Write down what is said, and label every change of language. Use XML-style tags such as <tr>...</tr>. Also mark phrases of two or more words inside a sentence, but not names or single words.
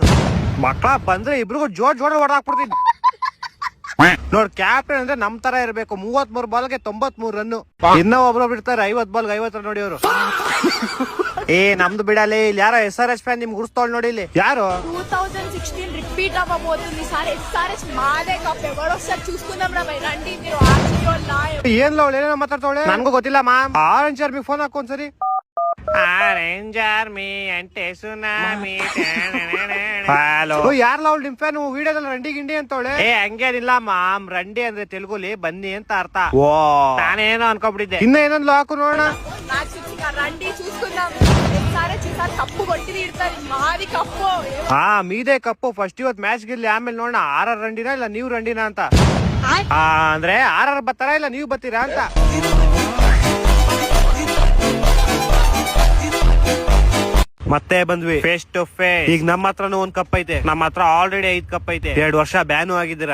<kn>ಮಕ್ಕಳ ಬಂದ್ರೆ ಇಬ್ರಿಗೂ ಜೋಡ್ ಹೊಡೆದಾಕ್ಬಿಡ್ತೀನಿ. ನೋಡ್ ಕ್ಯಾಪ್ಟನ್ ಅಂದ್ರೆ ನಮ್ ತರ ಇರ್ಬೇಕು. 33 ಬಾಲ್ಗೆ 93 ರನ್. ಇನ್ನೂ ಒಬ್ರೊಬ್ರು ಇರ್ತಾರೆ 50 ಬಾಲ್ಗೆ 50 ರನ್ ನೋಡಿ ಅವರು. ನಮ್ದು ಬಿಡಲಿ. ಇಲ್ಲಿ ಯಾರೋ SRH ಫ್ಯಾನ್ ನಿಮ್ಗೆ ಗುರುಸ್ತೋಳ್ ನೋಡಿ. ಇಲ್ಲಿ ಯಾರು</kn> <te>2016 రిపీట్ అవ్వబోతుంది సార్. SRH మాదే కప్. ఎవడొస్తారు చూసుకుందాం రా భయ్. రండి మీరు</te> <kn>ಏನ್ ಲವ್ ಏನೇನೋ ಮಾತಾಡ್ತಾವಳೆ, ನನ್ಗೂ ಗೊತ್ತಿಲ್ಲ ಮ್ಯಾಮ್. ಆರೆಂಜ್ ಆರ್ಮಿ ಫೋನ್ ಹಾಕೊಂದ್ಸರಿ. ಆರೆಂಜ್ ಆರ್ಮಿ ಅಂಟೆ ಸುನಾಮಿ. ಹಲೋ, ಯಾರ್ಲ ಅವಳು ನಿಮ್ ಫ್ಯಾನ್? ವಿಡಿಯೋದಲ್ಲಿ ರಂಡಿ ಗಿಂಡಿ ಅಂತವಳೆ. ಹಂಗೇನಿಲ್ಲ ಮಾಮ್, ರಂಡಿ ಅಂದ್ರೆ ತೆಲುಗುಲಿ ಬನ್ನಿ ಅಂತ ಅರ್ಥ. ಓ, ನಾನೇನೋ ಅನ್ಕೊಬಿಟ್ಟಿದ್ದೆ. ಇನ್ನ ಏನಂದ್ಲು ಹಾಕು ನೋಡೋಣ.</kn> <te>రండి చూసుకుందాం. కప్పు కొట్టి ఇడతారు, మాది కప్పు. మీదే కప్పు.</te> <kn>ಫಸ್ಟ್ ಇವತ್ತು ಮ್ಯಾಚ್ ಗೆಲ್ಲಿ, ಆಮೇಲೆ ನೋಡೋಣ ಆರ್ ರಂಡಿನಾ ಇಲ್ಲ ನೀವು ರಂಡಿನಾ ಅಂತ. ಅಂದ್ರೆ ಆರ್ ಬರ್ತಾರಾ ಇಲ್ಲ ನೀವು ಬರ್ತೀರಾ ಅಂತ. ಮತ್ತೆ ಬಂದ್ವಿ</kn> <en>face to face.</en> <kn>ಈಗ ನಮ್ಮ ಹತ್ರನೂ ಒಂದ್ ಕಪ್ ಐತೆ. ನಮ್ಮ ಹತ್ರ ಆಲ್ರೆಡಿ 5 ಕಪ್ ಐತೆ. 2 ವರ್ಷ ಬ್ಯಾನು ಆಗಿದ್ದೀರಾ.</kn>